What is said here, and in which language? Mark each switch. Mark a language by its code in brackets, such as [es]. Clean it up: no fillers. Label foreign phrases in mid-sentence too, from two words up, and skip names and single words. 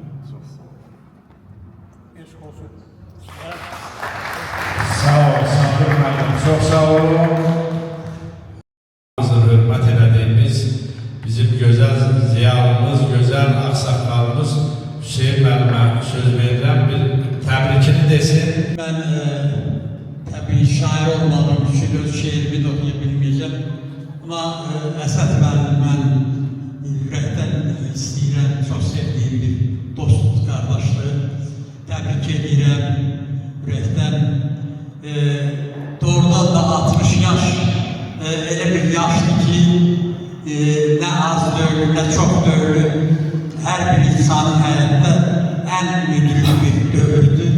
[az] Sağ ol, Sabir müəllim, çox sağ olun. Hörmət elədiyimiz bizim gözəl ziyalımız, gözəl ağsaqqalımız Hüseyin müəllimə söz verirəm, bir təbrikini desin. [tr] Ben tabii şair olmadığım için öz şeirimi de okuyabilmeyeceğim. [az] Ama Əsəd müəllim ürəkdən istəyirəm, çox sevdiyim bir dostluq, qardaşlığı. Təbrik edirəm ürəkdən. Doğrudan da 60 yaş elə bir yaşdır ki, nə az dövrü, nə çox dövrü, hər bir insanın həyatda ən müdrik bir dövrdür.